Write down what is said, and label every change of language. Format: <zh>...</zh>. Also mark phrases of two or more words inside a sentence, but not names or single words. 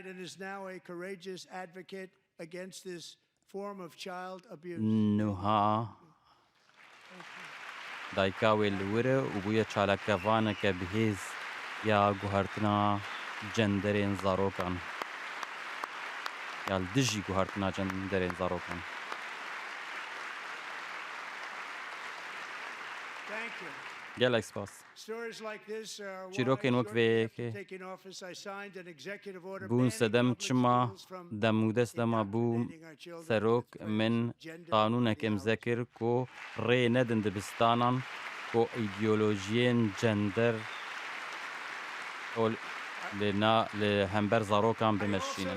<ku>نوها دایکا وێ لورە و بوویە چالاکەڤانێکە بەهێز یا گوهارتنا جەندەرێن زارۆکان یا دژی گوهارتنا جەندەرێن زارۆکان. gelek spas. Çîrokên wek vêyekê bûn sedem çima dem û dest dema bû serok min qanûnek imze kir ku rê nedin dibistanan ku îdeolojiyên gender li hember zarokan bimeşînin.</ku>